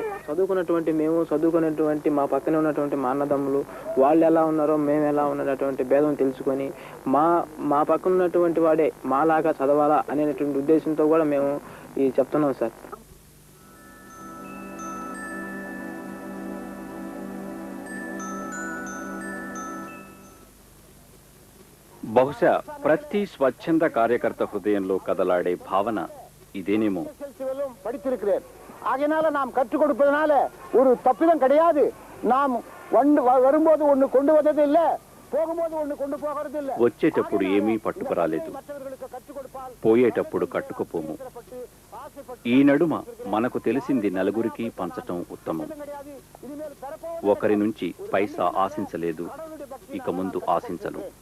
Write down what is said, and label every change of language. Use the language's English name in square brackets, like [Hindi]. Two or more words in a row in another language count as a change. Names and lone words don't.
[Telugu] చదువుకున్నటువంటి మేము, చదువుకున్నటువంటి మా పక్కనే ఉన్నటువంటి మా అన్నదమ్ములు, వాళ్ళు ఎలా ఉన్నారో మేము ఎలా ఉన్నటువంటి భేదం తెలుసుకొని మా పక్కన ఉన్నటువంటి వాడే మాలాగా చదవాలా అనేటువంటి ఉద్దేశంతో కూడా మేము ఇది చెప్తున్నాం సార్. బహుశా ప్రతి స్వచ్ఛంద కార్యకర్త హృదయంలో కదలాడే భావన ఇదేనేమో. [Tamil] படித்திருக்கிறேன். ஆகையினால நாம் கற்றுக் கொடுப்பதனால ஒரு தப்பிதம் கிடையாது. நாம் வரும்போது ஒன்று கொண்டு வந்தது இல்லை, போகும்போது ஒன்று கொண்டு போகிறது இல்லை. [Telugu] వచ్చేటప్పుడు ఏమీ పట్టుకురాలేదు, పోయేటప్పుడు కట్టుకుపోము. ఈ నడుమ మనకు తెలిసింది నలుగురికి పంచటం ఉత్తమం. ఒకరి నుంచి పైసా ఆశించలేదు, ఇక ముందు ఆశించను.